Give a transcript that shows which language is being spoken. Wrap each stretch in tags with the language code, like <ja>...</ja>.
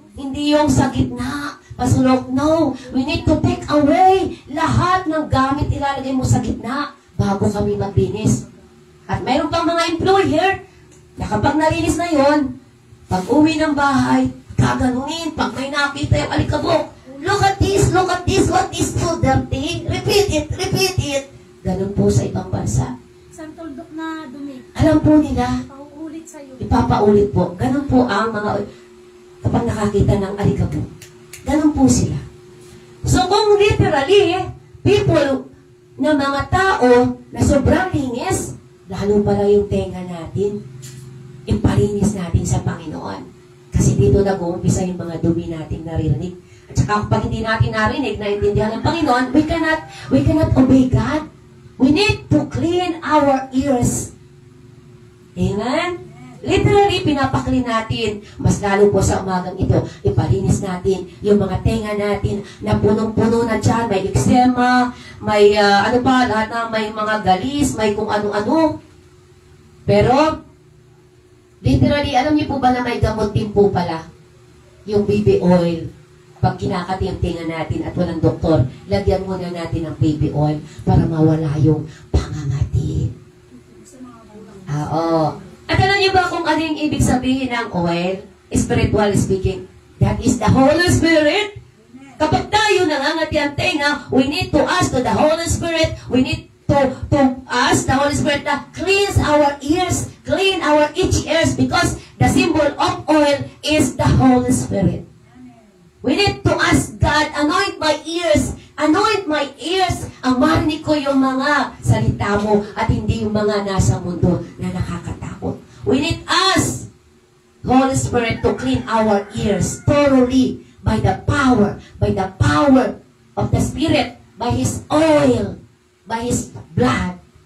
<tl>Hindi yung sa gitna, pasulok.</tl> <en>No, we need to take away</en> <tl>lahat ng gamit ilalagay mo sa gitna bago kami maglinis. At mayroon pang mga employer na kapag nalinis na yon, pag uwi ng bahay, gaganunin. Pag may nakita yung alikabok,</tl> <en>look at this, what is so dirty? Repeat it.</en> <tl>Ganun po sa ibang bansa. Isang tuldok na dumi. Alam po nila, Pauulit sa'yo. ipapaulit po. Ganun po ang mga, kapag nakakita ng alikabok. Ganun po sila. So kung literally, people na mga tao na sobrang linis, lalo pala yung tenga natin, ipalinis natin sa Panginoon. Kasi dito nag-uumpisa yung mga dumi natin naririnig. At saka kapag hindi natin narinig, naintindihan ng Panginoon,</tl> <en>we cannot obey God. We need to clean our ears.</en> <tl>Amen? Literally, pinapakli natin. Mas lalo po sa umagang ito, ipalinis natin yung mga tenga natin na punong-puno na dyan. May eczema, may lahat na may mga galis, may kung ano-ano. Pero, literally, alam niyo po ba na may gamot din po pala? Yung baby oil. Pag kinakati yung tinga natin at walang doktor, lagyan muna natin ng baby oil para mawala yung pangangati. Oo. At alam niyo ba kung ano yung ibig sabihin ng oil?</tl> <en>Spiritual speaking. That is the Holy Spirit.</en> <tl>Kapag tayo nangangati ang tenga,</tl> <en>we need to ask to the Holy Spirit, we need to ask the Holy Spirit to cleanse our ears, clean our itchy ears, because the symbol of oil is the Holy Spirit. We need to ask God, anoint my ears,</en> <tl>ang marinig ko yung mga salita mo at hindi yung mga nasa mundo na nakakatakot.</tl> <en>We need us, Holy Spirit, to clean our ears thoroughly by the power of the Spirit, by His oil, by His blood.</en>